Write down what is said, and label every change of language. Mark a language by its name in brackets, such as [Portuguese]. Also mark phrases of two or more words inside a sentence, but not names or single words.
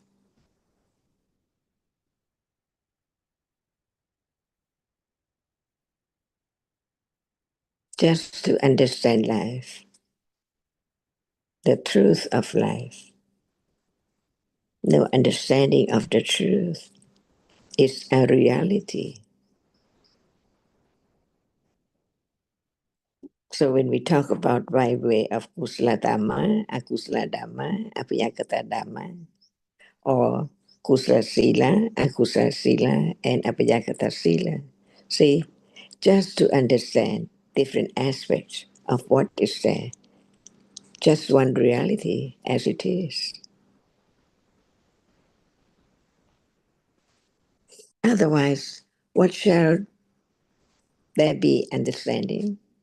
[English] Just to understand life, the truth of life. No understanding of the truth is a reality. So when we talk about by way of [Pali] kusala dhamma, akusala dhamma, apayakata dhamma, [English] or [Pali] kusala sila, akusala sila, [English] and [Pali] apayakata sila, [English] see, just to understand different aspects of what is there, just one reality as it is. Otherwise, what shall there be understanding?